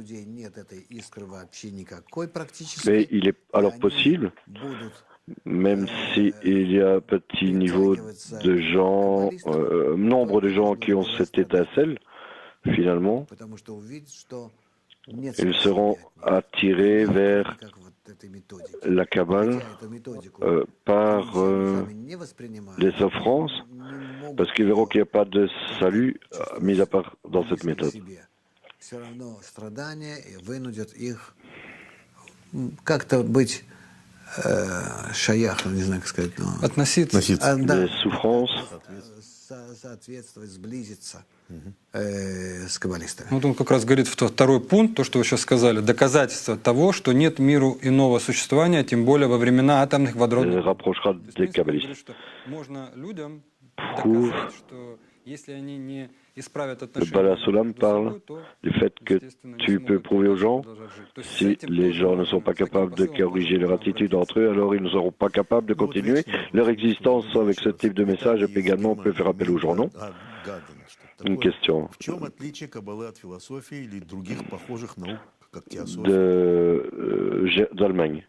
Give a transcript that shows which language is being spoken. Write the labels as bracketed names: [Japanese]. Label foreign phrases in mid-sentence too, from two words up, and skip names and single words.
[French] Mais il est alors possible, même s'il y a un petit niveau de gens, nombre de gens qui ont cette étincelle, finalement, ils seront attirés vers la Kabbale par les offrances, parce qu'ils verront qu'il n'y a pas de salut mis à part dans cette méthode. Les souffrances. [Russian] Вот он как раз говорит второй пункт, то, что вы сейчас сказали, доказательство того, что нет миру иного существования, тем более во времена атомных водородных. Можно людям доказать, что если они не исправят отношения, [French] le Baal HaSulam parle du fait que tu peux prouver aux gens, si les gens ne sont pas capables de corriger leur attitude entre eux, alors ils ne seront pas capables de continuer leur existence avec ce type de message. Et puis également, on peut faire appel aux gens, non? Une question d'Allemagne.